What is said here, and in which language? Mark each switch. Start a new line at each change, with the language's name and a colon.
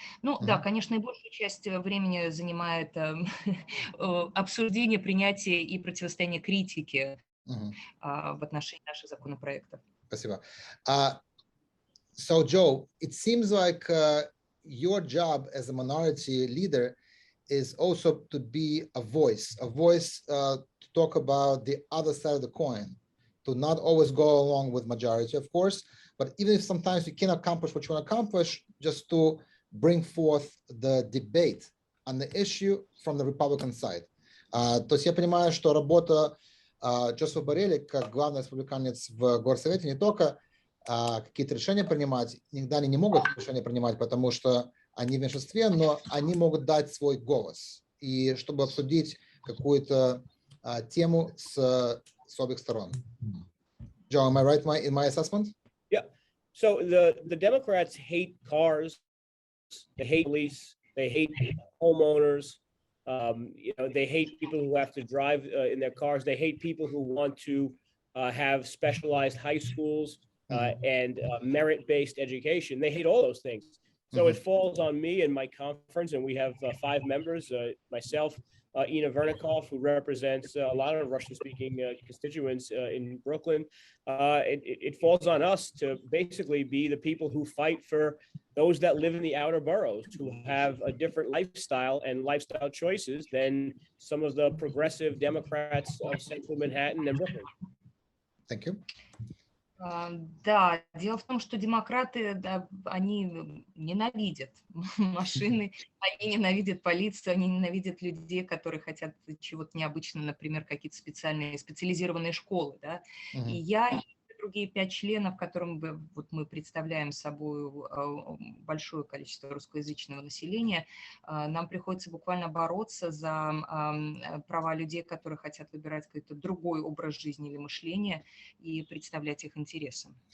Russian: Ну да, конечно, и большую часть времени занимает обсуждение, принятие и противостояние критики в отношении наших законопроектов. Спасибо.
English: So, Joe, it seems like your job as a minority leader is also to be a voice to talk about the other side of the coin, to not always go along with majority, of course, but even if sometimes you can't accomplish what you want to accomplish, just to bring forth the debate on the issue from the Republican side.
Russian: То есть я понимаю, что работа Джозефа Борелли как главный республиканец в горсовете не только какие-то решения принимать, иногда они не могут решения принимать, потому что они в меньшинстве, но они могут дать свой голос, и чтобы обсудить какую-то тему с обеих сторон.
English: Joe, am I right in my assessment? Yeah. So the Democrats hate cars, they hate police, they hate homeowners. They hate people who have to drive in their cars. They hate people who want to have specialized high schools and merit-based education. They hate all those things. So it falls on me and my conference, and we have 5 members, myself, Ina Vernikov, who represents a lot of Russian-speaking constituents in Brooklyn. It falls on us to basically be the people who fight for those that live in the outer boroughs, who have a different lifestyle and lifestyle choices than some of the progressive Democrats of Central Manhattan and Brooklyn. Thank you.
Russian: Да, дело в том, что демократы, да, они ненавидят машины, они ненавидят полицию, они ненавидят людей, которые хотят чего-то необычного, например, какие-то специализированные школы, да. И я и другие 5 членов, которым вот мы представляем собой большое количество русскоязычного населения, нам приходится буквально бороться за права людей, которые хотят выбирать какой-то другой образ жизни или мышления и представлять их интересы.